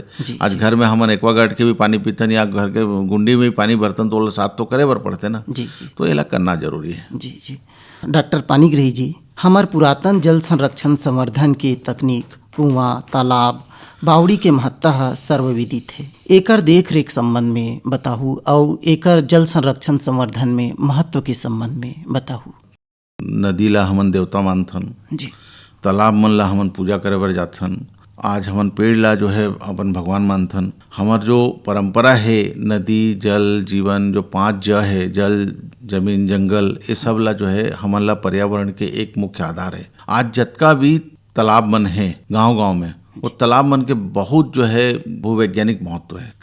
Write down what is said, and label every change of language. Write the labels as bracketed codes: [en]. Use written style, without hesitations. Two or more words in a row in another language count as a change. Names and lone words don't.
[hne] आज घर में हम एक्वागार्ड के भी पानी पीतन या घर के गुंडी में भी पानी बर्तन तो साफ तो करे बर पड़ते ना, तो ये करना जरूरी है। जी डॉक्टर पानीग्राही जी, हमार पुरातन जल संरक्षण संवर्धन की तकनीक, कुआं, तालाब, बावड़ी के महत्ता सर्वविदित है। एकर देख रेख संबंध में बताहू, और एकर जल संरक्षण संवर्धन में महत्व के संबंध में बताहू। नदी ला हमन देवता मानथन, तालाब मन ला हमन पूजा करे बर जाथन। आज हमन पेड़ ला जो है अपन भगवान मानथन। हमार जो परंपरा है, नदी जल जीवन, जो 5 ज है, जल जमीन जंगल, ये सब ला जो है हमारा पर्यावरण के एक मुख्य आधार है। आज जतका भी तालाब मन है गांव-गांव में, वो तालाब मन के बहुत जो है भूवैज्ञानिक महत्व है।